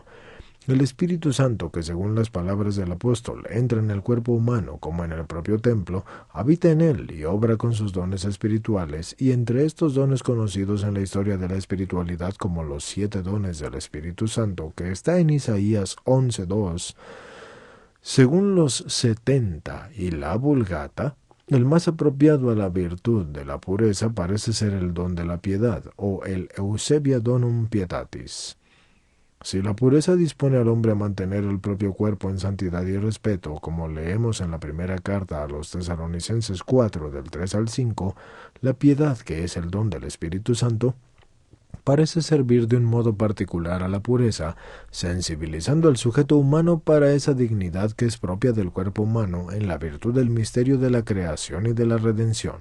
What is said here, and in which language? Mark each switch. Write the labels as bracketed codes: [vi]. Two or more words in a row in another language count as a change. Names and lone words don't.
[es] El Espíritu Santo, que según las palabras del apóstol entra en el cuerpo humano como en el propio templo, habita en él y obra con sus dones espirituales, y entre estos dones conocidos en la historia de la espiritualidad como los 7 dones del Espíritu Santo, que está en Isaías 11:2, según los 70 y la Vulgata, el más apropiado a la virtud de la pureza parece ser el don de la piedad, o el Eusebia [la] donum pietatis. [es] Si la pureza dispone al hombre a mantener el propio cuerpo en santidad y respeto, como leemos en la primera carta a los Tesalonicenses 4, del 3 al 5, la piedad, que es el don del Espíritu Santo, parece servir de un modo particular a la pureza, sensibilizando al sujeto humano para esa dignidad que es propia del cuerpo humano en la virtud del misterio de la creación y de la redención.